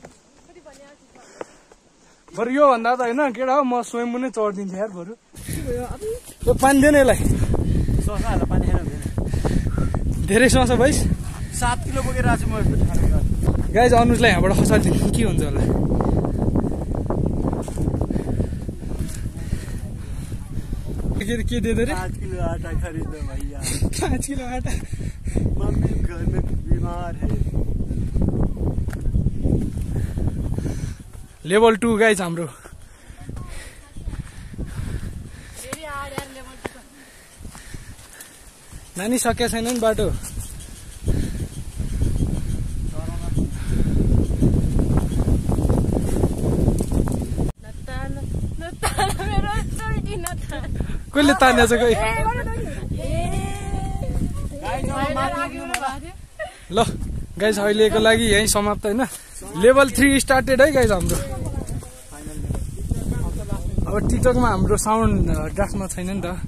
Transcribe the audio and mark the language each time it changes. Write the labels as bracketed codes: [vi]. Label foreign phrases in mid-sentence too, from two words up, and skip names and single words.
[ne] बरु यो भन्दा त होइन केटा हो म स्वयं नै चढिदिन्थेँ यार बरु यो पानी दिएन यसलाई धेरै सस भाइ 7 किलो बोकेर आएको छु म यस्तो ठाडो गाइज अनुजलाई यहाँबाट खसालिदिनु के हुन्छ होला के दे दे रे [hi] 5 किलो आटा खरीदो भैया 5 किलो आटा मम्मी घर में बीमार है [ne] लेभल 2 गाइज हाम्रो नानी सकेको छैन नि बाटो कहिले तान्या छ कोही ल गाइज अहिलेको लागि यही समाप्त होइन लेभल 3 स्टार्टेड है गाइज हाम्रो अब टिकटकमा हाम्रो [en] sound draftमा [ne] छैन नि त